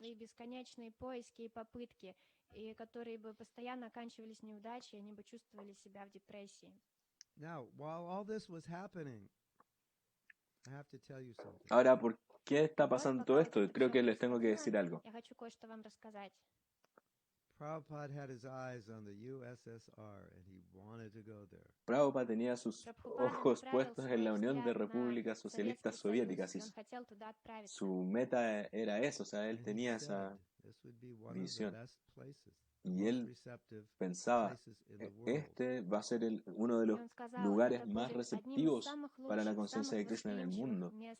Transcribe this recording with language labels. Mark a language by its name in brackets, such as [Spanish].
[Russian] Свои бесконечные поиски и попытки, и которые бы постоянно оканчивались неудачей, они бы чувствовали себя в депрессии. [English] Now, while all this was happening, I have to tell you something. [Spanish] Ahora, ¿por qué está pasando todo esto? Creo que les tengo que decir algo. [Russian] Я хочу кое-что вам рассказать. [English] Prabhupada had his eyes on the USSR and he wanted to go there. [Spanish] Prabhupada tenía sus ojos puestos en la Unión de Repúblicas Socialistas Soviéticas y su meta era eso, o sea, él tenía esa visión. Y él pensaba, este va a ser uno de los lugares más receptivos para la conciencia de Krishna en el mundo.